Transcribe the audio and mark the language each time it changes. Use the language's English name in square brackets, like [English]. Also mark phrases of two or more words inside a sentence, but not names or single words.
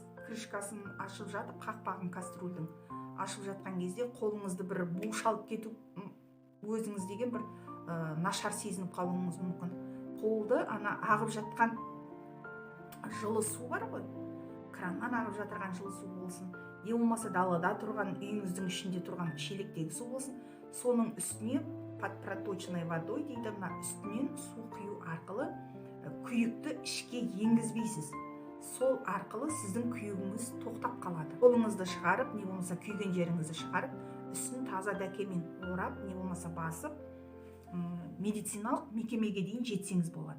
[Kazakh] Крышкасын ашып жатып, қақпағын кастрюльдің ашып жатқан кезде қолыңызды бір бу шалып кету, өзіңіз деген бір нашар сезініп қалуыңыз мүмкін. Қолды ана ағып жатқан жылы су бар ғой, краннан ағып жатырған жылы су болсын, не болмаса далада тұрған, үйіңіздің ішінде тұрған шелектегі су болсын, соның үстіне [Russian] под проточной водой [Kazakh] дейді, мына үстінен су құю арқылы күйікті ішке енгізбейсіз. Сол арқылы сіздің күйігіңіз тоқтап қалады. Қолыңызды шығарып, не болмаса күйген жеріңізді шығарып, үстін таза дәкемен орап, не болмаса басып, медициналық мекемеге дейін жетсеңіз болады.